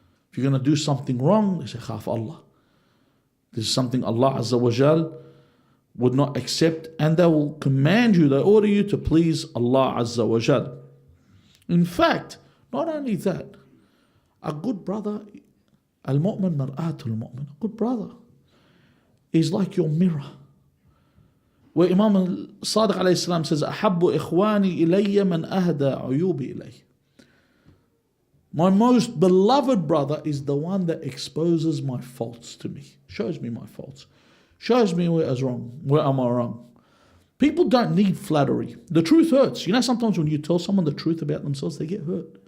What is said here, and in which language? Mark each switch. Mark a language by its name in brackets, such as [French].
[English] If you're going to do something wrong, they say, [Arabic] khaf Allah. [English] This is something Allah Azza wa Jal would not accept, and they will command you, they order you to please Allah Azza wa Jal. In fact, not only that, a good brother, [Arabic] al-mu'min mar'atul mu'min, [English] a good brother is like your mirror. Where Imam al-Sadiq alayhi salam says, [Arabic] أحب إخواني إلي من أهدى عيوبي إلي. [English] My most beloved brother is the one that exposes my faults to me, shows me my faults, shows me where am I wrong. People don't need flattery. The truth hurts. You know, sometimes when you tell someone the truth about themselves, they get hurt.